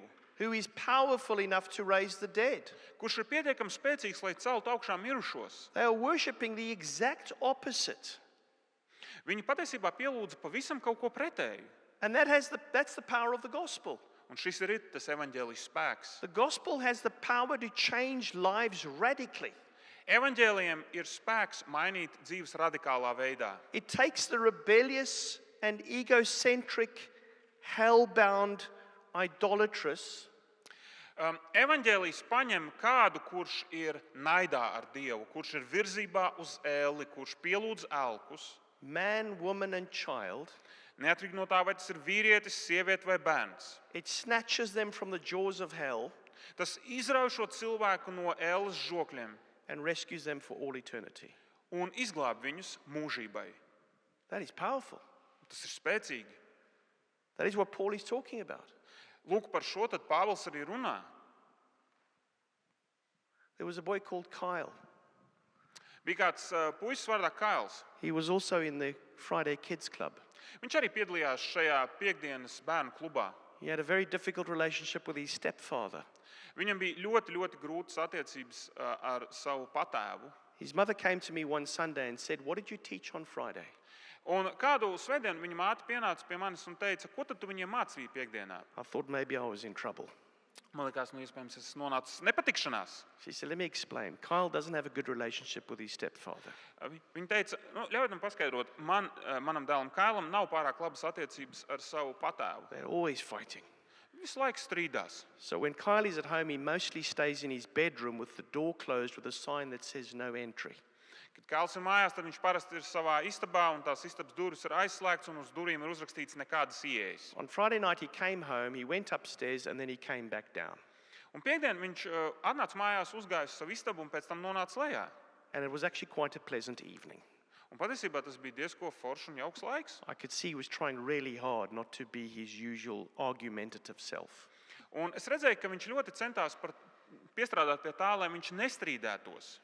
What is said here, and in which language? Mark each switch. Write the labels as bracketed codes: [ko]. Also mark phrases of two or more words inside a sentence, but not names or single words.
[en] who is powerful enough to raise the dead. [lv] kurš ir pietiekami spēcīgs, lai celtu augšā mirušos. [en] They are worshipping the exact opposite. [lv] Viņi patiesībā pielūdza pavisam kaut ko pretēju. [en] And that's the power of the gospel. [lv] Un šis ir tas evaņģēlijas spēks. [en] The gospel has the power to change lives radically. [lv] Evaņģēlijam ir spēks mainīt dzīves radikālā veidā. [en] It takes the rebellious and egocentric, hell-bound idolatrous [lv] Evaņģēlijs paņem kādu, kurš ir naidā ar Dievu, kurš ir virzībā uz ēli, kurš pielūdz elkus. [en] man, woman, and child. [lv] Neatkarīgi no tā, vai tas ir vīrietis, sieviete vai bērns. [en] It snatches them from the jaws of hell [lv] Tas izrauj šo cilvēku no ēles žokļiem [en] and rescues them for all eternity. [lv] un izglāb viņus mūžībai. [en] That is powerful. [lv] Tas ir spēcīgi. [en] That is what Paul is talking about. [lv] Lūk, par šo tad Pāvils arī runā. [en] There was a boy called Kyle. [lv] Bija kāds puisis vārdā Kails. [en] He was also in the Friday Kids Club. [lv] Viņš arī piedalījās šajā piekdienas bērnu klubā. [en] He had a very difficult relationship with his stepfather. [lv] Viņam bija ļoti, ļoti grūtas attiecības ar savu patēvu. [en] His mother came to me one Sunday and said, "What did you teach on Friday?" [lv] Un kādu svētdienu viņa māte pienāca pie manis un teica, ko tad tu viņiem mācīji piekdienā? [en] I thought maybe I was in trouble. [lv] Man liekas, iespējams, es nonācu nepatikšanās. [en] She said, "Let me explain. Kyle doesn't have a good relationship with his stepfather. [lv] Viņa teica, ļaujiet man paskaidrot, manam dēlam Kailam nav pārāk labas attiecības ar savu patēvu. [en] They're always fighting. [lv] Visu laiku strīdās. [en] So when Kyle is at home, he mostly stays in his bedroom with the door closed with a sign that says no entry. [lv] Kad Kails ir mājās, tad viņš parasti ir savā istabā un tās istabas durvis ir aizslēgts un uz durvīm ir uzrakstīts nekādas ieejas. [en] On Friday night, he came home, he went upstairs, and then he came back down. [lv] Un piekdien viņš atnāca mājās, uzgāja uz savu istabu un pēc tam nonāca lejā. [en] And it was actually quite a pleasant evening. [lv] Un patiesībā tas bija diezko foršs un jauks laiks. [en] I could see he was trying really hard not to be his usual argumentative self. [lv] Un es redzēju, ka viņš ļoti centās piestrādāt pie tā, lai viņš nestrīdētos.